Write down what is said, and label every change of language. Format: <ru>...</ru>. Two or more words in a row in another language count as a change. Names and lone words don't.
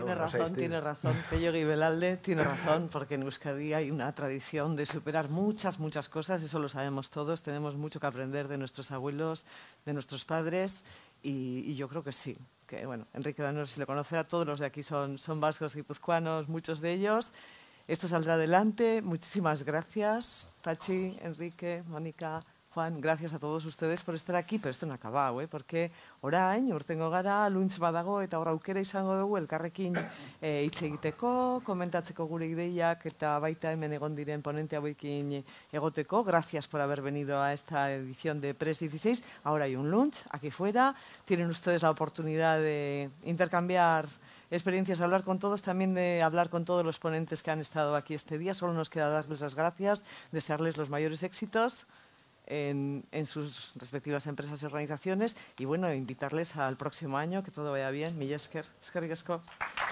<es>tiene razón, Pello Guibelalde tiene razón, porque en Euskadi hay una tradición de superar muchas cosas, eso lo sabemos todos, tenemos mucho que aprender de nuestros abuelos, de nuestros padres, y yo creo que sí, que bueno, Enrique Danero se le conoce, a todos los de aquí son vascos guipuzcoanos, muchos de ellos. Esto saldrá adelante, muchísimas gracias, Pachi, Enrique, Mónica, Juan, gracias a todos ustedes por estar aquí, pero esto no ha acabado, porque</es> <eu>orain, urtengo gara, lunch badago, eta hor aukera izango dugu elkarrekin hitz egiteko, komentatzeko gure ideiak, eta baita hemen egon diren ponente hauekin egoteko.</eu> <es>Gracias por haber venido a esta edición de Press 16. Ahora hay un lunch aquí fuera, tienen ustedes la oportunidad de intercambiar experiencias, hablar con todos, también de hablar con todos los ponentes que han estado aquí este día. Solo nos queda darles las gracias, desearles los mayores éxitos en sus respectivas empresas y organizaciones, y bueno, invitarles al próximo año, que todo vaya bien.</es> <eu>Mila esker, eskerrik asko.</eu>